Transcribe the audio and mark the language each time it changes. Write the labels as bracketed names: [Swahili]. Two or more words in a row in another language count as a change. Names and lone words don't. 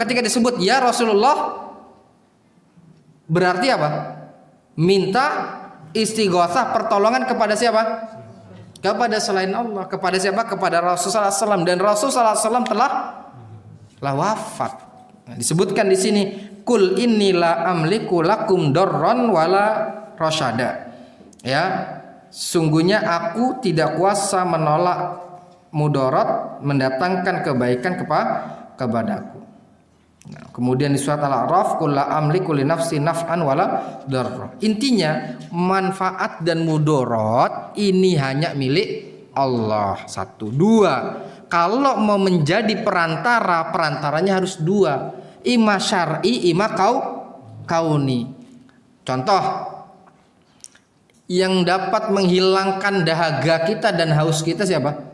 [Indonesian] Ketika disebut [Arabic] يا رسول الله, [Indonesian] berarti apa? Minta istighosah, pertolongan kepada siapa? Kepada selain Allah. Kepada siapa? Kepada Rasulullah SAW. Dan Rasulullah SAW telah wafat. Nah, disebutkan di sini, [Arabic] قل إني لا أملك لكم ضرا ولا رشدا. [Indonesian] Ya, sungguhnya aku tidak kuasa menolak mudarat, mendatangkan kebaikan kepadaku. Nah, kemudian di surat Al-A'raf, [Arabic] قل لا أملك لنفسي نفعا ولا ضرا. [Indonesian] Intinya manfaat dan mudarat ini hanya milik Allah. Satu. Dua, kalau mau menjadi perantara, perantaranya harus dua, [Arabic] إما شرعي، إما كوني. [Indonesian] Contoh, yang dapat menghilangkan dahaga kita dan haus kita siapa?